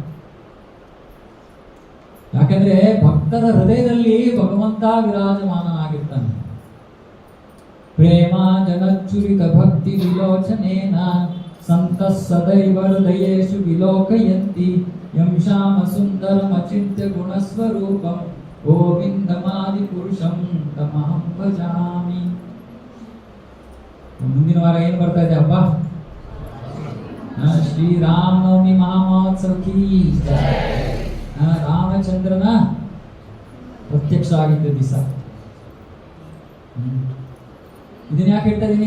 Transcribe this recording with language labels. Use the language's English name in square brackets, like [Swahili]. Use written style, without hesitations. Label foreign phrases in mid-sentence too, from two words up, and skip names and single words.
[Kannada] ಯಾಕಂದ್ರೆ ಭಕ್ತರ ಹೃದಯದಲ್ಲಿ ಭಗವಂತ ವಿರಾಜಮಾನನಾಗಿರ್ತಾನೆ. [Sanskrit] ಪ್ರೇಮ ಜನಚ್ಚುರಿತ ಭಕ್ತಿ ವಿಲೋಚನೇನ ಸಂತ ಸದೈವ ಹೃದಯೇಷು ವಿಲೋಕಯಂತಿ ಯಂ ಶ್ಯಾಮ ಸುಂದರಮಚಿಂತ್ಯ ಗುಣಸ್ವರೂಪಂ ಗೋವಿಂದಮಾದಿ ಪುರುಷಂ ತಮಹಂ ಭಜಾಮಿ. [Kannada] ಮುಂದಿನ ವಾರ ಏನು ಬರ್ತಾ ಇದೆ ಹಬ್ಬ? ಶ್ರೀರಾಮನವಮಿ ಮಹಾಮಹೋತ್ಸವ [Hindi] की जय. [Kannada] ರಾಮಚಂದ್ರನ ಪ್ರತ್ಯಕ್ಷ ಆಗಿದ್ದ ದಿವಸ. ಇದನ್ನ ಯಾಕೆ ಹೇಳ್ತಾ ಇದೀನಿ?